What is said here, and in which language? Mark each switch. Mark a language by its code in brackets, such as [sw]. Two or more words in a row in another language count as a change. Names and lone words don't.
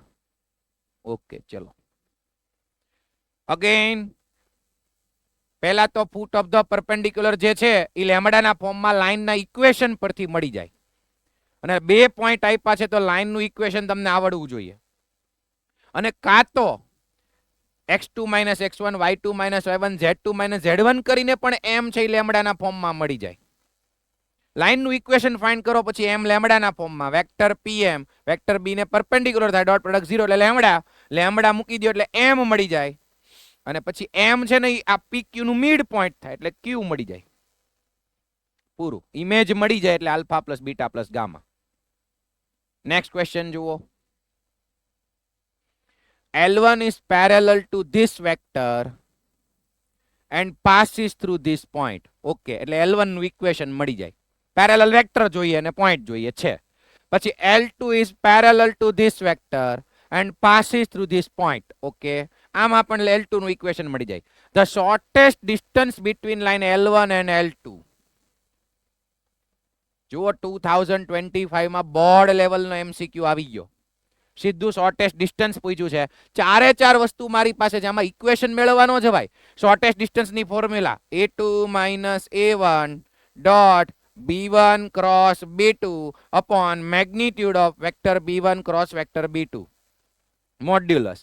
[gu] ઓકે ચલો અગેન. પહેલા તો [en] foot of the perpendicular [gu] જે છે એ લેમડાના ફોર્મમાં લાઈનના ઇક્વેશન પરથી મળી જાય. અને 2 પોઈન્ટ આપ્યા છે તો લાઈનનું ઇક્વેશન તમને આવડવું જોઈએ. અને કાં તો x2 - x1 y2 - y1 z2 - z1 કરીને પણ એમ છે લેમડાના ફોર્મમાં મળી જાય. લાઈનનું ઇક્વેશન ફાઇન્ડ કરો, પછી એમ લેમડાના ફોર્મમાં વેક્ટર પીએમ વેક્ટર બી ને પરપેન્ડિક્યુલર થાય, [en] dot product [gu] 0 એટલે લેમડા. લેમડા મૂકી દો એટલે એમ મળી જાય. અને પછી એમ છે ને આ પીક્યુ નું [en] mid point [gu] થાય એટલે ક્યુ મળી જાય. પૂરું ઇમેજ મળી જાય એટલે [en] alpha plus beta plus gamma. next question જુઓ. L1 is parallel to this vector and passes through this point. [gu] ઓકે, એટલે L1 નું ઇક્વેશન મળી જાય. [en] parallel vector [gu] જોઈએ અને પોઈન્ટ જોઈએ છે. [en] પછી L2 is parallel to this vector and passes through this point. [gu] ઓકે, આમ આપણને L2 નું ઇક્વેશન મળી જાય. [en] The shortest distance between line L1 and L2. [gu] જુઓ 2025 માં બોર્ડ લેવલનો MCQ આવી ગયો. સીધું [en] shortest distance [gu] પૂછ્યું છે. ચારે ચાર વસ્તુ મારી પાસે છે, આમાં ઇક્વેશન મેળવવાનો છે ભાઈ. [en] shortest distanceની formula A2 - A1 dot B1 cross B2 upon magnitude of vector B1 cross vector B2 modulus.